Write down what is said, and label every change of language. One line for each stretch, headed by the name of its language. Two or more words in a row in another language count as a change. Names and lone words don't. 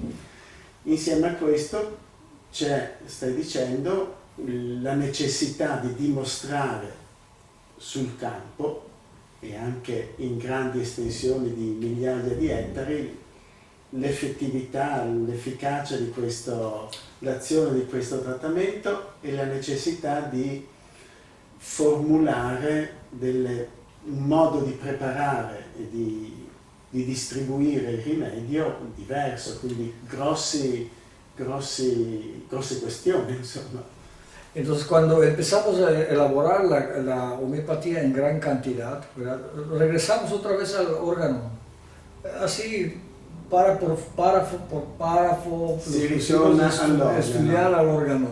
Italian: Insieme a questo c'è, stai dicendo, la necessità di dimostrare sul campo e anche in grandi estensioni di migliaia di ettari l'effettività, l'efficacia di l'azione di questo trattamento e la necessità di formulare un modo di preparare e di distribuire il rimedio diverso, quindi grosse cuestiones, insomma.
Spanish: Entonces, cuando empezamos a elaborar la homeopatía en gran cantidad, ¿verdad?, regresamos otra vez al órgano, así párrafo por párrafo, estudiar al órgano.